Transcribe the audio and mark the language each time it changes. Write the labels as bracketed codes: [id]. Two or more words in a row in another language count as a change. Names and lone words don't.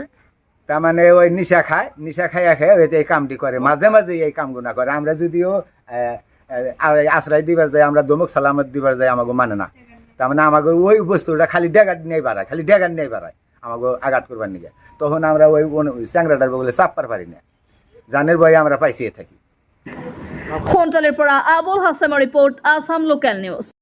[bn] তার মানে ওই নিশা খাইয়া খায় ওই এই কামটি করে, মাঝে মাঝে এই কামগুনা করে। আমরা যদিও আশ্রয় দিবার যাই, আমরা দমক সালামত দিবার যাই, আমাকে মানে না। তার মানে আমাকে ওই বস্তুটা খালি ডেগার নিয়ে বাড়ায়, খালি ডেগার নিয়ে বাড়ায় আমাকে আঘাত করবার নিয়ে। তখন আমরা ওই চ্যাংরাটার বলে চাপবার পারি না, জানের ভয়ে আমরা পাইছিয়ে থাকি। [as] কুন্তলীৰ পৰা আবুল হাছেমৰ ৰিপৰ্ট, [en] Assam local news.